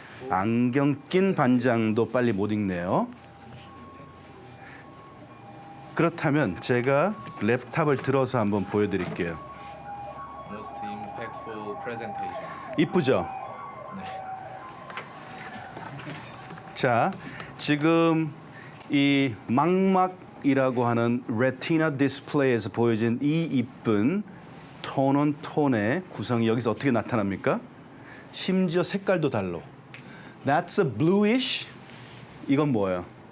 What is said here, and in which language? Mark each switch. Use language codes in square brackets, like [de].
[ko] 안경 낀 반장도 빨리 못 읽네요. 그렇다면 제가 랩탑을 들어서 한번 보여드릴게요. [en] most impactful presentation. [ko] 이쁘죠? 네. 자, 지금 이 망막이라고 하는 레티나 디스플레이에서 보여진 이 이쁜 톤온 톤의 구성이 여기서 어떻게 나타납니까? 심지어 색깔도 달라. [en] That's a bluish. [ko] 이건 뭐예요?